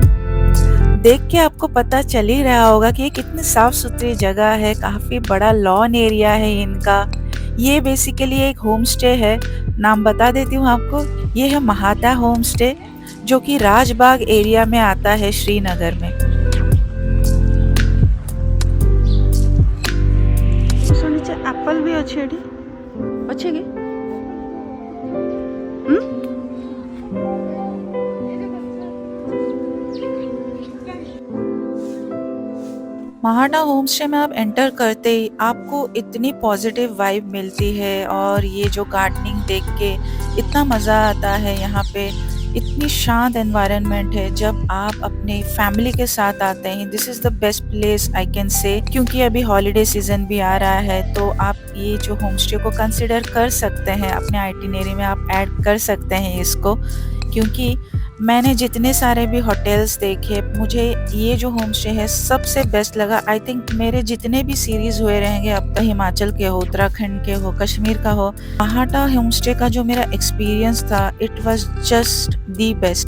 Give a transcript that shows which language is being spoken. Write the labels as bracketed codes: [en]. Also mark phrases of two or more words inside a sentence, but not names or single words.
[hi] देख के आपको पता चल ही रहा होगा कि ये कितनी साफ सुथरी जगह है, काफी बड़ा [en] lawn area [hi] है इनका। ये बेसिकली एक [en] home stay [hi] है। नाम बता देती हूँ आपको, ये है महाता होम स्टे जो कि राजबाग एरिया में आता है श्रीनगर में। [or] ଶୁଣିଛେ ଆପଲ୍ ବି ଅଛି ଏଠି, ଅଛି କି? [hi] महाटा होम स्टे में आप एंटर करते ही आपको इतनी [en] positive vibe [hi] मिलती है और ये जो गार्डनिंग देख के इतना मज़ा आता है। यहाँ पे इतनी शांत एनवायरनमेंट है। जब आप अपने फैमिली के साथ आते हैं [en] this is the best place I can say, [hi] क्योंकि अभी [en] holiday season [hi] भी आ रहा है तो आप ये जो [en] home stay [hi] को कंसिडर कर सकते हैं, अपने आइटिनरी में आप ऐड कर सकते हैं इसको। क्योंकि मैंने जितने सारे भी होटल्स देखे मुझे ये जो [en] home stay [hi] है सबसे बेस्ट लगा। [en] I think [hi] मेरे जितने भी सीरीज हुए रहेंगे, अब तो हिमाचल के हो, उत्तराखंड के हो, कश्मीर का हो, महाटा होम स्टे का जो मेरा एक्सपीरियंस था [en] it was just the best.